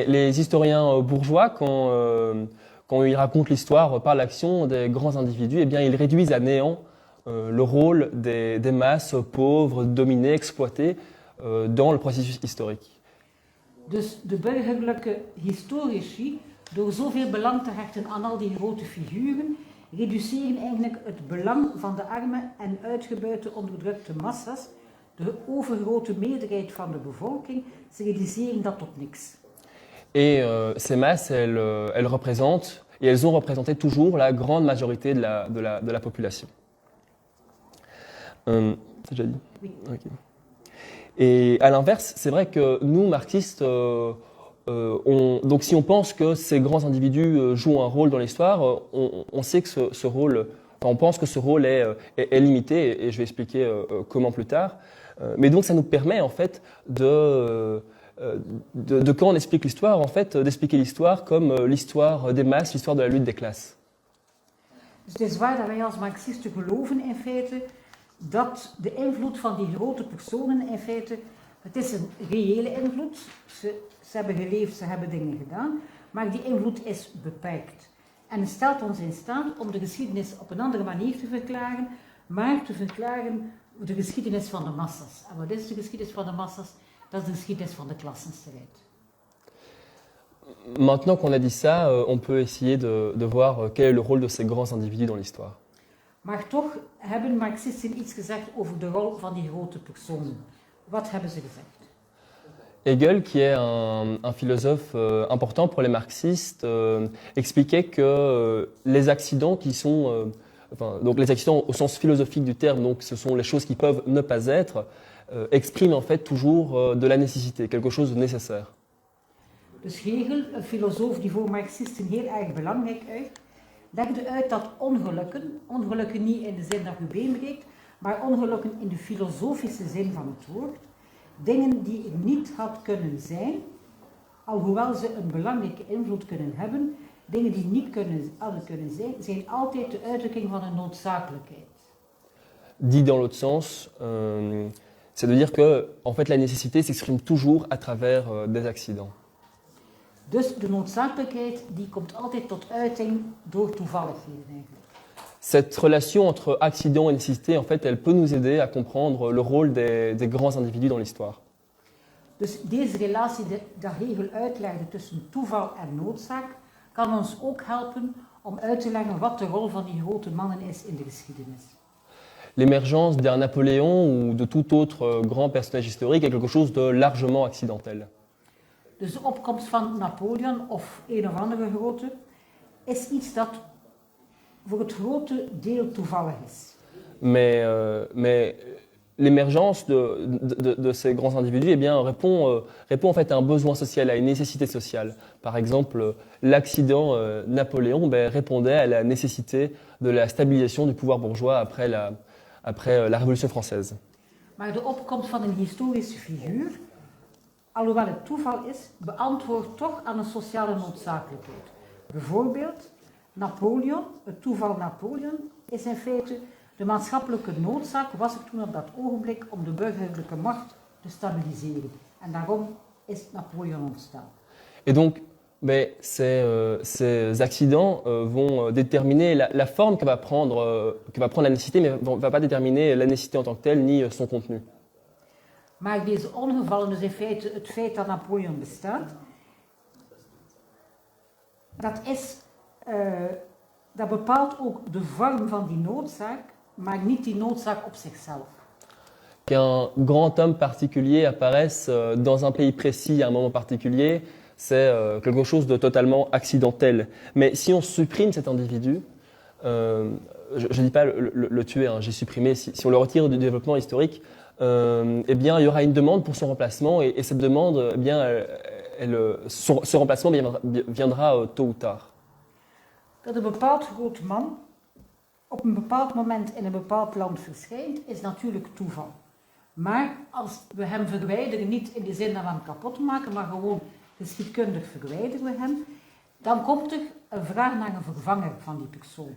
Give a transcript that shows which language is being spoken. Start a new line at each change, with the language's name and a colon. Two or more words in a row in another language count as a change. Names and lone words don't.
French: Les historiens bourgeois, quand ils racontent l'histoire par l'action des grands individus, eh bien, ils réduisent à néant le rôle des masses pauvres, dominées, exploitées dans le processus historique.
Dutch: Dus de burgerlijke historici, door zoveel belang te hechten aan al die grote figuren, reduceren eigenlijk het belang van de arme en uitgebuite onderdrukte massa's, de overgrote meerderheid van de bevolking, ze reduceren dat tot niks.
French: Et ces masses, elles représentent, et elles ont représenté toujours la grande majorité de la population. C'est déjà dit? Oui. Okay. Et à l'inverse, c'est vrai que nous, marxistes, donc si on pense que ces grands individus jouent un rôle dans l'histoire, on sait que ce rôle, enfin, on pense que ce rôle est limité, et je vais expliquer comment plus tard. Mais donc ça nous permet en fait de quand on explique l'histoire, en fait, d'expliquer l'histoire comme l'histoire des masses, l'histoire de la lutte des classes.
Dutch: Dus het is waar dat wij als marxisten geloven in feite dat de invloed van die grote personen in feite, het is een reële invloed. Ze hebben geleefd, ze hebben dingen gedaan, maar die invloed is beperkt. En het stelt ons in staat om de geschiedenis op een andere manier te verklaren, maar te verklaren de geschiedenis van de massa's. En wat is de geschiedenis van de massa's? Dat is de geschiedenis van de klassenstrijd.
French: Maintenant qu'on a dit ça, on peut essayer de voir quel est le rôle de ces grands individus dans l'histoire.
Dutch: Maar toch hebben marxisten iets gezegd over de rol van die grote personen. Wat hebben ze gezegd?
French: Hegel, qui est un philosophe important pour les marxistes, expliquait que les accidents qui sont, donc les accidents au sens philosophique du terme, donc ce sont les choses qui peuvent ne pas être, expriment en fait toujours de la nécessité, quelque chose de nécessaire.
Dutch: Dus Hegel, een filosoof die voor marxisten heel erg belangrijk is, legde uit dat ongelukken niet in de zin dat u beenbreekt, maar ongelukken in de filosofische zin van het woord, dingen die er niet had kunnen zijn, alhoewel ze een belangrijke invloed kunnen hebben, dingen die niet hadden kunnen zijn, zijn altijd de uitdrukking van een noodzakelijkheid.
French: Dit dans l'autre sens, c'est de dire que en fait, la nécessité s'exprime toujours à travers des accidents.
Dutch: Dus de noodzakelijkheid die komt altijd tot uiting door toevalligheden eigenlijk.
French: Cette relation entre accident et nécessité, en fait, elle peut nous aider à comprendre le rôle des grands individus dans l'histoire.
Dutch: Dus deze relatie die Hegel uitlegde tussen toeval en noodzaak, kan ons ook helpen om uit te leggen wat de rol van die grote mannen is in de geschiedenis.
French: L'émergence d'un Napoléon ou de tout autre grand personnage historique est quelque chose de largement accidentel.
Dutch: Dus de opkomst van Napoleon of een of andere grote is iets dat voor het grote deel toevallig is.
French: Mais l'émergence de ces grands individus, eh bien, répond en fait à un besoin social, à une nécessité sociale. Par exemple, l'accident Napoléon répondait à la nécessité de la stabilisation du pouvoir bourgeois après la Révolution française.
Dutch: Maar de opkomst van een historische figuur, alhoewel het toeval is, beantwoordt toch aan een sociale noodzakelijkheid. Bijvoorbeeld, Napoleon, het toeval Napoleon, is in feite de maatschappelijke noodzaak, was er toen op dat ogenblik om de burgerlijke macht te stabiliseren. En daarom is Napoleon ontstaan.
French: Et donc, ces accidents vont déterminer la forme que va prendre la nécessité, mais ne va pas déterminer la nécessité en tant que telle, ni son contenu.
Dutch: Maar deze ongevallen, dus in feite het feit dat Napoleon bestaat, dat bepaalt ook de vorm van die noodzaak, maar niet die noodzaak op zichzelf.
French: Qu'un grand homme particulier apparaisse dans un pays précis à un moment particulier, c'est quelque chose de totalement accidentel. Mais si on supprime cet individu, je ne dis pas le tuer, hein, j'ai supprimé, si on le retire du développement historique, eh bien, il y aura une demande pour son remplacement, et cette demande, eh bien, ce remplacement viendra tôt ou tard.
Dutch: Dat een bepaald groot man op een bepaald moment in een bepaald land verschijnt, is natuurlijk toeval. Maar als we hem verwijderen, niet in de zin dat we hem kapot maken, maar gewoon geschiedkundig verwijderen we hem, dan komt er een vraag naar een vervanger van die persoon.